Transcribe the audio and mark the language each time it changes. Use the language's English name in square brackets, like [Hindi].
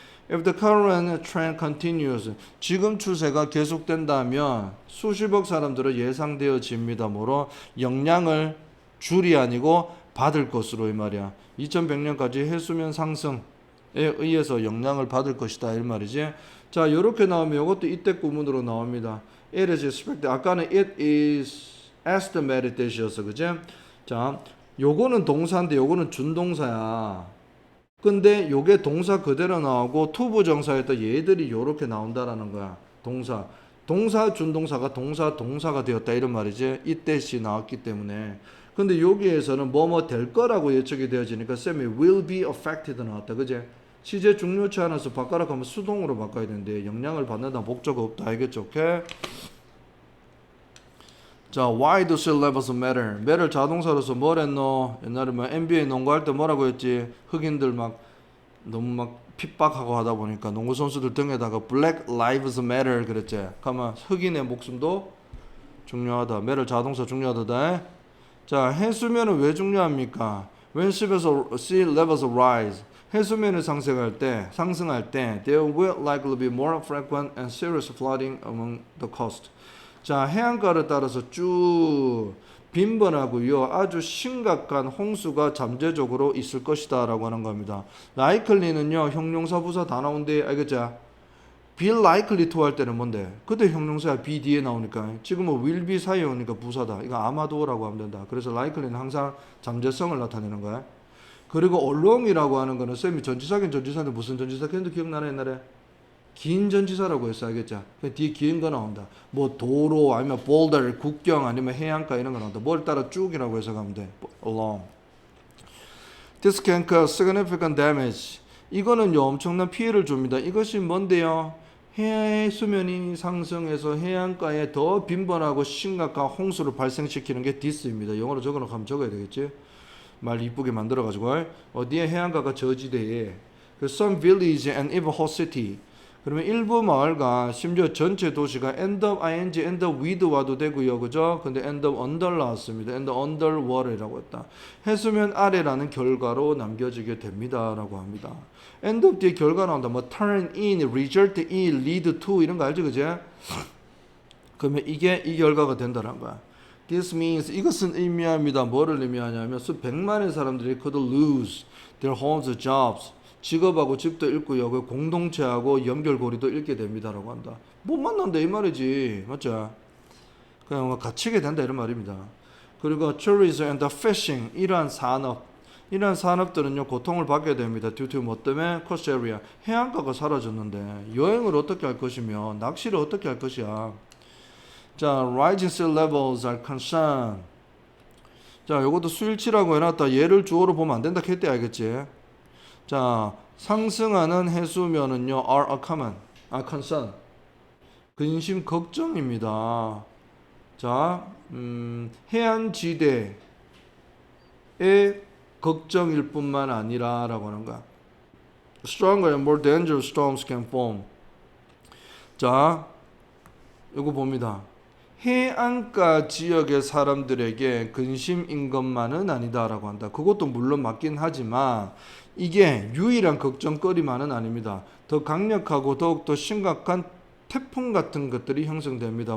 [English] If the current trend continues, [Korean] 지금 추세가 계속된다면 수십억 사람들은 예상되어집니다. 뭐로? 영향을 줄이 아니고 받을 것으로 이 말이야. 2100년까지 해수면 상승에 의해서 영향을 받을 것이다 이 말이지. 자, 이렇게 나오면 이것도 이때 구문으로 나옵니다. [English] It is expected. [Korean] 아까는 [English] it is estimated that [Korean] 이었어, 그지? 자, 요거는 동사인데 요거는 준동사야. 근데 요게 동사 그대로 나오고 투부정사에다 얘들이 요렇게 나온다라는 거야. 동사 준동사가 동사가 되었다 이런 말이지. 이때시 나왔기 때문에. 근데 여기에서는 뭐뭐 될 거라고 예측이 되어지니까 쌤이 [English] will be affected [Korean] 나왔다. 그제? 시제 중요치 않아서 바꿔라 하면 수동으로 바꿔야 되는데 영향을 받는다 목적 없다. 알겠죠? 오케이? [English] 자, why do sea levels matter? [Korean] matter 자동사로서 뭘 했노? 옛날에 뭐 NBA 농구할 때 뭐라고 했지? 흑인들 막 너무 막 핍박하고 하다 보니까 농구 선수들 등에다가 Black Lives Matter 그랬지. 그러면 흑인의 목숨도 중요하다. matter 자동사 중요하다. 자, 해수면은 왜 중요합니까? [English] When sea levels rise, [Korean] 해수면이 상승할 때, [English] there will likely be more frequent and serious flooding among the coast. [Korean] 자, 해안가를 따라서 쭉 빈번하고요 아주 심각한 홍수가 잠재적으로 있을 것이다 라고 하는 겁니다. likely는요 형용사 부사 다 나온대. 알겠죠? be likely to 할 때는 뭔데? 그때 형용사야 be 뒤에 나오니까. 지금은 will be 사이에 오니까 부사다. 이거 아마도라고 하면 된다. 그래서 likely는 항상 잠재성을 나타내는 거야. 그리고 along이라고 하는 거는 쌤이 전치사긴 전치사인데 무슨 전치사 했는데 기억나나 옛날에? 긴 전치사라고 했어. 알겠죠? 뒤에 긴 거 나온다. 뭐 도로 아니면 볼더 국경 아니면 해안가 이런 거 나온다. 뭘 따라 쭉이라고 해서 가면 돼. [English] along. This can cause significant damage. [Korean] 이거는요 엄청난 피해를 줍니다. 이것이 뭔데요? 해의 수면이 상승해서 해안가에 더 빈번하고 심각한 홍수를 발생시키는 게 this입니다. 영어로 적어놓고 하면 적어야 되겠지? 말 이쁘게 만들어가지고 어디에 해안가가 저지대에 그 [English] some village and even whole city. [Korean] 그러면 일부 마을과 심지어 전체 도시가 end up ing, end up with 와도 되고요. 그죠? [English] 근데 end up under 나왔습니다. end up under water이라고 했다. [Korean] 해수면 아래라는 결과로 남겨지게 됩니다. 라고 합니다. end up 뒤에 결과 나온다. 뭐 turn in, result in, lead to 이런 거 알죠? 그죠? 그러면 이게 이 결과가 된다는 거야. [English] This means [Korean] 이것은 의미합니다. 뭐를 의미하냐면 수 백만의 사람들이 [English] could lose their homes, jobs. [Korean] 직업하고 집도 잃고요. 그 공동체하고 연결고리도 잃게 됩니다라고 한다. 못 만난다 이 말이지. 맞죠? 그냥 뭐 갇히게 된다 이런 말입니다. 그리고 tourism and fishing 이러한 산업들은요 고통을 받게 됩니다. due to 뭐 때문에 coast area 해안가가 사라졌는데 여행을 어떻게 할 것이며 낚시를 어떻게 할 것이야. [English] 자, rising sea levels are concerned. [Korean] 자, 요것도 수일치라고 해놨다. 얘를 주어로 보면 안 된다 했대 알겠지? 자, 상승하는 해수면은요 are concern. 근심 걱정입니다. 자, 해안지대의 걱정일 뿐만 아니라 라고 하는 거야. [English] Stronger and more dangerous storms can form. [Korean] 자, 요거 봅니다. 해안가 지역의 사람들에게 근심인 것만은 아니다라고 한다. 그것도 물론 맞긴 하지만 이게 유일한 걱정거리만은 아닙니다. 더 강력하고 더욱더 심각한 태풍 같은 것들이 형성됩니다.